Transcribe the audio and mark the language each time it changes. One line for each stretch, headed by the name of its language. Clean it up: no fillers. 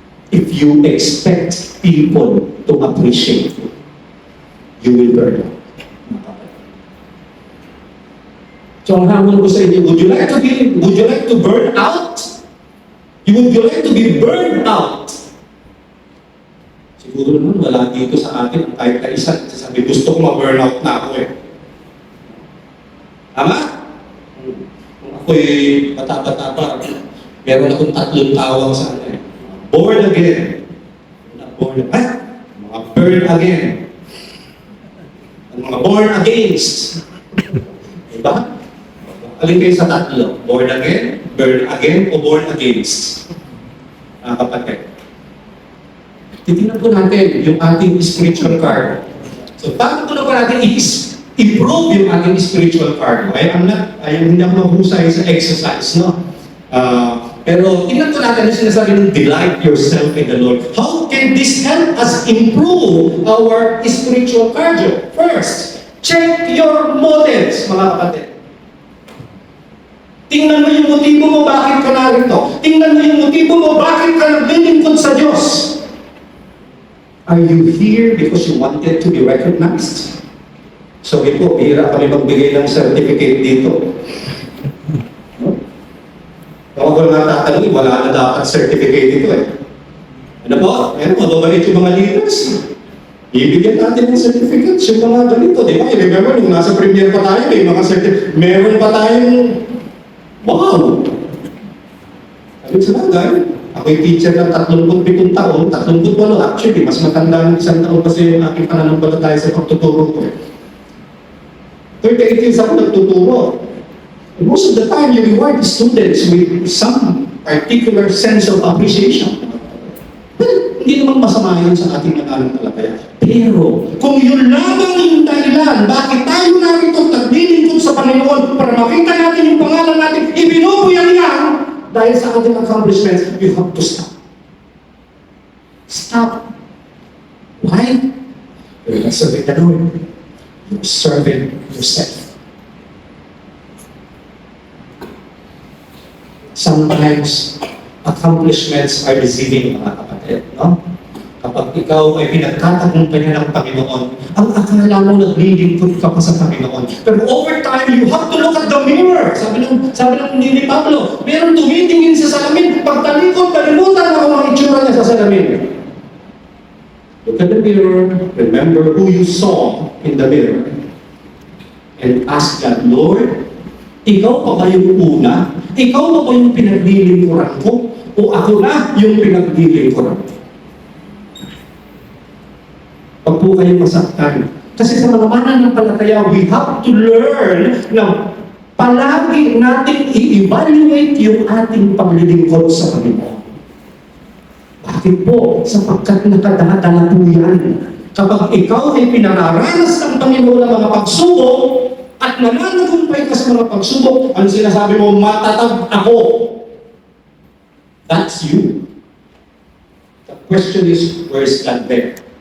English: if you expect people to appreciate you, you will burn out.
Filipino: So ang hamon ko sa inyo,
English: would you like to burn out? Would you like to be burned out?
Filipino: Siguro naman wala dito sa atin ang kahit na isa sabi, gusto ko ma-burn out na ako eh. Tama? Kung ako'y bata-bata pa, meron akong 3 tawag sa akin.
English: Born again. Mga burn again.
Filipino: Ang mga born against. Diba? Alin kayo sa 3?
English: Born again, burn again, o born against?
Filipino: Kapatid. Titingnan po natin yung ating spiritual card. So, paano po natin i-improve yung ating spiritual card? Okay? Hindi ako mahusay sa exercise, no? Pero tingnan po natin yung sinasabi ng
English: delight yourself in the Lord. How can this help us improve our spiritual cardio? First, check your motives,
Filipino: mga kapatid. Tingnan mo yung motibo mo, bakit ka narito. Tingnan mo yung motibo mo, bakit ka naglilingkod sa Diyos.
English: Are you here because you wanted to be recognized?
Filipino: So ito, bihira kami magbigay ng certificate dito. Kung ako nga tatanungin, wala na dapat certificate dito eh. Ano po? Ayan po, babalik yung mga leaders. Ibigyan natin ng certificates yung mga ganito. Di ba? I-remember, nung nasa premier pa tayo, may mga certificate. Meron pa tayong, wow! Sabi sa bagay, ako'y teacher ng 37 taon, 38 actually, mas matanda ng 1 taon kasi yung aking pananampalataya sa pagtuturo ko. 38 years ako nagtuturo.
English: Most of the time, you reward the students with some particular sense of appreciation.
Filipino: Well, hindi naman masama yun sa ating pananampalataya. Pero, kung yun lamang yung dahilan, bakit tayo narito naglilingkod sa Panginoon para makita natin yung pangalan natin, ibinubuyan niya, dahil sa ating accomplishments,
English: you have to stop. Stop. Why? You're not serving the Lord. You're serving yourself. Sometimes, accomplishments are deceiving,
Filipino: mga kapatid.
English: No?
Filipino: Kapag ikaw ay pinagtatagumpayan ng Panginoon, ang akala mo naglilingkod ka pa sa Panginoon.
English: Pero over time, you have to look at the mirror.
Filipino: Sabi ng ni Pablo, meron tumitingin sa salamin. Pagtalikod, kalimutan na kung ang itsura niya sa salamin.
English: Look at the mirror, remember who you saw in the mirror, and ask God, Lord,
Filipino: ikaw pa ba yung una? Ikaw pa ba yung pinaglilingkuran ko? O ako na yung pinaglilingkuran ko? Pag po kayo masaktan. Kasi sa mga mananampalataya,
English: we have to learn
Filipino: na palagi natin i-evaluate yung ating paglilingkod sa Panginoon. Bakit po? Sapagkat nakadala po yan. Kapag ikaw ay pinararanas ng Panginoon ng mga pagsubok at nananagumpay ka sa mga pagsubok, ang sinasabi mo, matatag ako.
English: That's you. The question is, where is God there?